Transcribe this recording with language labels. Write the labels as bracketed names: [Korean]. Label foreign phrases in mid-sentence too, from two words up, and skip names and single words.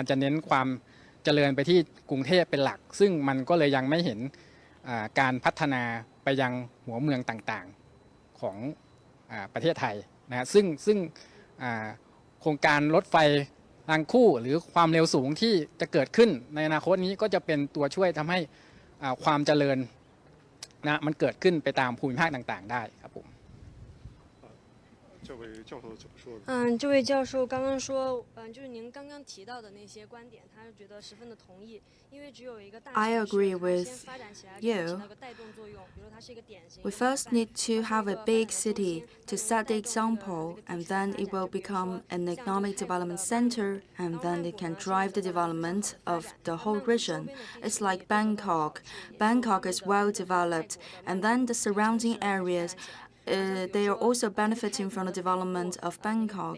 [Thai] จะเน้นความเจริญไปที่กรุงเทพเป็นหลักซึ่งมันก็เลยยังไม่เห็นการพัฒนาไปยังหัวเมืองต่างๆของประเทศไทยนะซึ่งโครงการรถไฟรางคู่หรือความเร็วสูงที่จะเกิดขึ้นในอนาคตนี้ก็จะเป็นตัวช่วยทำให้ความเจริญนะมันเกิดขึ้นไปตามภูมิภาคต่างๆได้ครับผม [Chinese] 这位教授刚刚说，就是您刚刚提到的那些观点，他觉得十分的同意，因为只有一个大 [English] I [Chinese] 城市 [English] agree [Chinese] 它 [English] with [Chinese] 先发展起来， [English] you. [Chinese] 起到个带动作用，比如它是一个典型。 [English] We first need to have a big city to set the example, and then it will become an economic development center, and then it can drive the development of the whole region. It's like Bangkok. Bangkok is well developed, and then the surrounding areas, they are also benefiting from the development of Bangkok.